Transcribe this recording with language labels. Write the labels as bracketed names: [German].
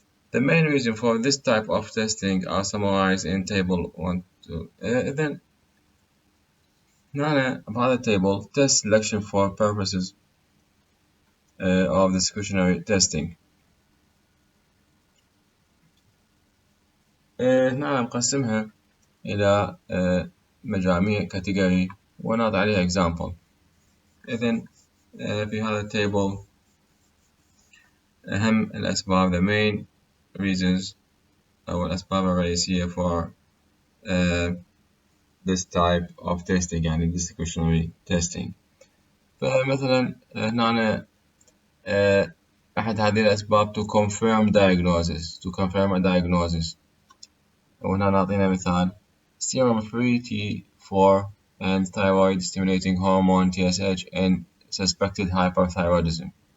[English] The main reason for this type of testing are summarized in table 1 2. Then [Arabic] هنا بهذا التable [English] test selection for purposes of discretionary testing. [Arabic] هنا نقسمها إلى مجاميع category ونضع عليها example. إذن في هذا التable أهم الأسباب [English] the main reasons [Arabic] أو الأسباب الرئيسية [English] for this type of testing [Arabic] يعني discretionary testing. فمثلا هنا أحد هذه الأسباب [English] to confirm a diagnosis. [Arabic] وهنا نعطينا مثال [English] serum free T4 and thyroid stimulating hormone TSH in suspected hyperthyroidism.